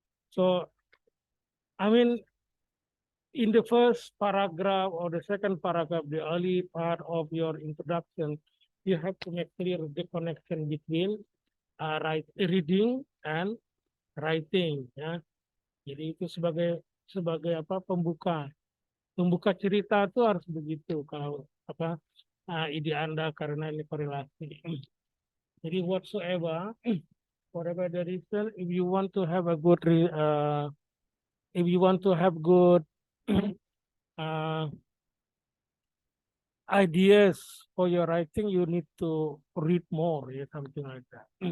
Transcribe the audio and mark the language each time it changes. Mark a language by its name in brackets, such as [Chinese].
[English] So I mean, in the first paragraph or the second paragraph, the early part of your introduction, you have to make clear the connection between reading and writing, [Indonesian] ya. Jadi itu sebagai sebagai apa pembuka cerita itu harus begitu kalau apa ide Anda karena ini korelasi. Jadi [English] whatever the reason, if you want to have a good if you want to have good uh, ideas for your writing, you need to read more, yeah, something like that.